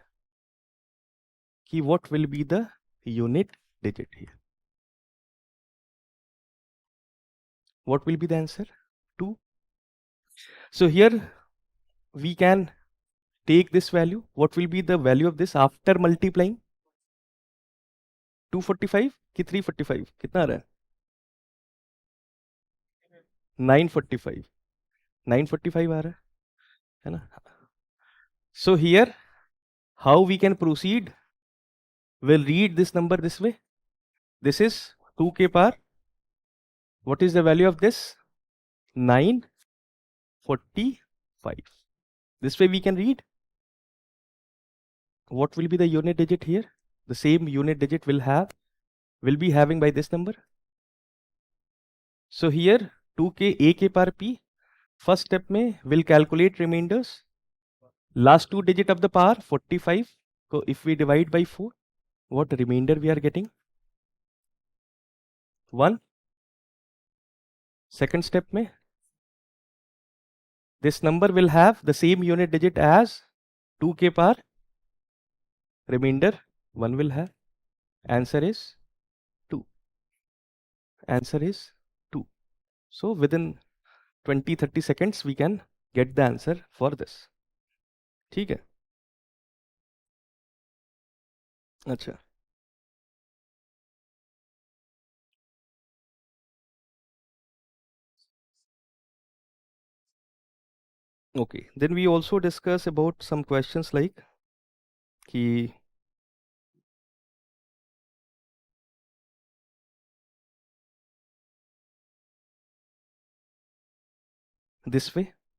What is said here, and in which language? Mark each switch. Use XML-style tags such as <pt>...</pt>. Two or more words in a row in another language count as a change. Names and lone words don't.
<en>Ki what will be the unit digit here? What will be the answer? 2. So here we can take this value. What will be the value of this after multiplying?</en> <hi>245 कि 345 कितना आ रहा है? 945. 945 आ रहा है ना?</hi> <en>So here how we can proceed? We'll read this number this way. This is 2</en> <hi>के पार.</hi> <en>What is the value of this? 945. This way we can read. What will be the unit digit here? The same unit digit will be having by this number. So here 2 के a</en> <hi>के पार</hi> <en>p. First step में will calculate remainders. Last 2 digit of the power 45. So if we divide by 4, what remainder we are getting? 1. Second step में this number will have the same unit digit as 2</en> <hi>के पार.</hi> <en>Remainder 1 will have. Answer is 2. Answer is 2. So within 20-30 seconds we can get the answer for this.</en> <hi>ठीक है. अच्छा.</hi> <en>Okay. Then we also discuss about some questions like कि this way.</en>